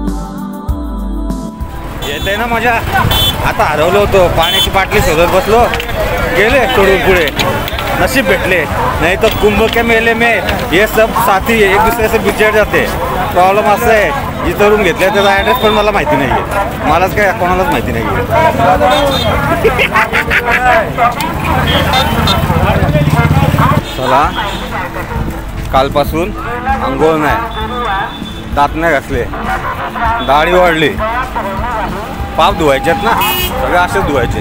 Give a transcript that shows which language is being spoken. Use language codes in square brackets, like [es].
[mr] घेतलंय ना मजा. आता हरवलो होतो, पाण्याची बाटली शोधत बसलो, गेले सोडून पुढे. नशीब भेटले, नाही तर [hi] कुंभ के मेले में ये सब साथी एक दुसरे से बिछड़ जाते. [mr] प्रॉब्लेम असं आहे, जिथं रूम घेतलं त्याचा ॲड्रेस पण मला माहिती नाही आहे, मलाच काय कोणालाच माहिती नाही आहे. चला, कालपासून आंघोळ नाही, दात नाही घासले, दाढी वाढली, पाप धुवायचेत ना, सगळे असेच धुवायचे.